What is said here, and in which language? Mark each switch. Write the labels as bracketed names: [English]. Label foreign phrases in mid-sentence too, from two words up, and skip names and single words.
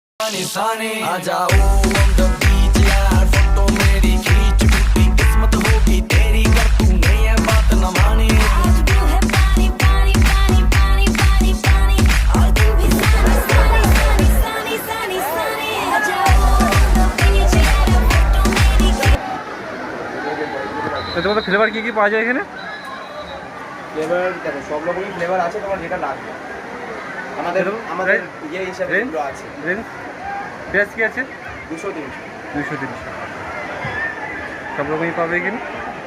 [Hindi] सानी सानी आ जाओ [English] on the beach [Hindi] यार फोटो मेरी खींच टूटी किस्मत होगी तेरी कर तूने ये बात न मानी आज दिल है पानी पानी पानी पानी पानी पानी और तू भी सानी सानी सानी सानी सानी सानी आ जाओ [English] on the beach [Hindi] यार फोटो मेरी [Bangla] তো তোমাদের ফ্লেভার কি কি পাওয়া যায় এখানে? ফ্লেভার দেখো সব রকমই ফ্লেভার আছে, তোমার যেটা লাগবে আমাদের আমাদের ইয়ে হিসাবে এগুলো আছে। [English] range price [Bangla] কি আছে? 200 300 200 300 সব রকমই পাবে এখানে।